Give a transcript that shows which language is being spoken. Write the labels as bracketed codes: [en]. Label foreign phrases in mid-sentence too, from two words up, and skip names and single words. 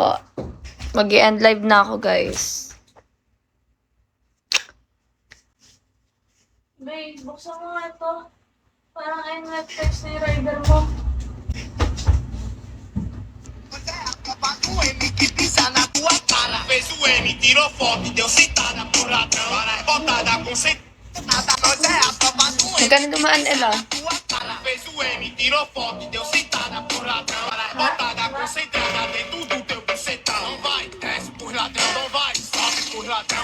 [tl] Mag-i-end live na ako, guys. Babe, buksan mo nga ito. Parang ayun Netflix na yung rider mo. [pt] Pisa na tua cara, fez o M, tirou foto e deu citada pro ladrão. Botada com sentada, nós é a tropa do M. [tl] Magkano dumaan, Ella? [pt] Tua cara, fez o M, tirou foto e deu sentada por ladrão. Para botada concentrada dentro do teu bucetão. Não vai, desce por ladrão, não vai, sobe por ladrão.